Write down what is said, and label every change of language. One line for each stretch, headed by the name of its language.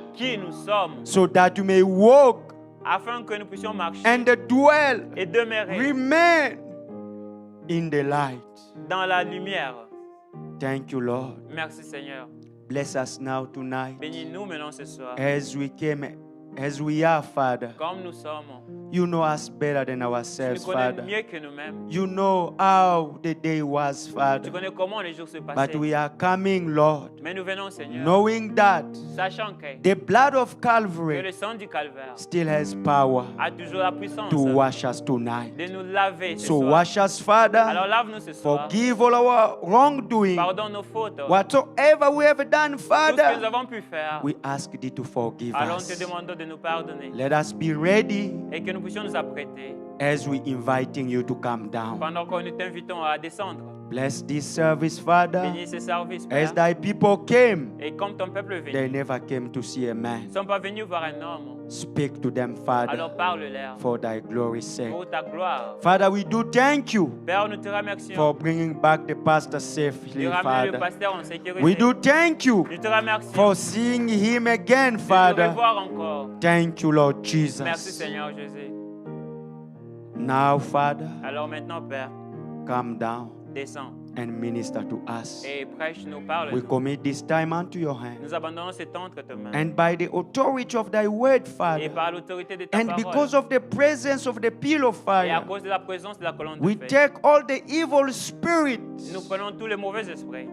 French: qui nous sommes,
English: so that you may walk
French: afin que nous puissions marcher
English: and dwell,
French: et demeurer
English: remain in the light.
French: dans la lumière.
English: Thank you, Lord.
French: Merci Seigneur.
English: Bless us now tonight
French: Bénis-nous maintenant ce soir.
English: as we came, as we are, Father.
French: Comme nous sommes,
English: You know us better than
French: tu
English: ourselves,
French: nous connais
English: Father.
French: mieux que nous-mêmes.
English: You know how the day was,
French: Tu
English: Father.
French: connais comment les jours se
English: But
French: passaient.
English: we are coming, Lord,
French: Mais nous venons, Seigneur,
English: knowing that
French: sachant que
English: the blood of
French: le
English: Calvary
French: sang du calvaire
English: still has power
French: a toujours la puissance
English: to wash us tonight.
French: de nous laver ce
English: So
French: soir.
English: wash us, Father.
French: Alors lave-nous ce soir.
English: Forgive all our wrongdoing.
French: Pardonne nos fautes.
English: Whatsoever we have done,
French: Tout ce que nous
English: Father,
French: avons pu faire.
English: we ask thee to forgive
French: Alors nous te
English: us.
French: demandons de de nous pardonner.
English: Let us be ready
French: Et que nous puissions nous apprêter
English: as we inviting you to come down.
French: pendant que nous t'invitons à descendre.
English: Bless this service, Father.
French: Bénis ce service,
English: As
French: Père.
English: thy people came,
French: Et comme ton peuple est
English: they
French: venu,
English: never came to see a
French: ils
English: man.
French: ne sont pas venus voir un homme.
English: Speak to them, Father,
French: Alors parle-leur
English: for thy glory's sake.
French: pour ta gloire.
English: Father, we do thank you
French: Père, nous te remercions
English: for bringing back the pastor safely,
French: de ramener le
English: Father.
French: pasteur en sécurité.
English: We do thank you
French: Nous te remercions
English: for seeing him again,
French: de le
English: Father.
French: revoir encore.
English: Thank you, Lord
French: Merci
English: Jesus.
French: Seigneur Jésus.
English: Now, Father,
French: Alors maintenant, Père,
English: come down
French: descends
English: and minister to us.
French: et prêche-nous, parle.
English: We commit this time unto your hands.
French: Nous abandonnons ce temps entre tes mains.
English: And by the authority of thy word,
French: Et
English: Father,
French: par l'autorité de ta
English: and
French: parole,
English: because of the presence of the pillar of
French: et à
English: fire,
French: cause de la présence de la colonne de
English: we
French: feu,
English: take all the evil spirits
French: nous prenons tous les mauvais esprits